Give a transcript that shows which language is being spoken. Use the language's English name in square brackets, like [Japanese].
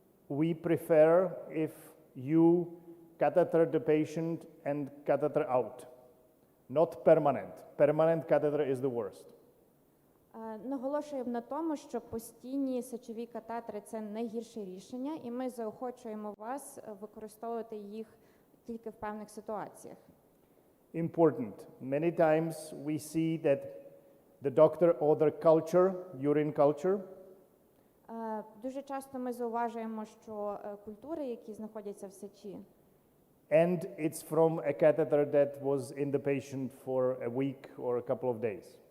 [English] We prefer if you catheter the patient and catheter out, not permanent. Permanent catheter is the worst. [Ukrainian] Наголошуємо на тому, що постійні сечові катетери – це найгірше рішення, і ми заохочуємо вас використовувати їх тільки в певних ситуаціях. [English] Important. Many times we see that the doctor order culture, urine culture, [Ukrainian] Дуже часто ми зауважуємо, що культури, які знаходяться в сечі, [English] and it's from a catheter that was in the patient for a week or a couple of days.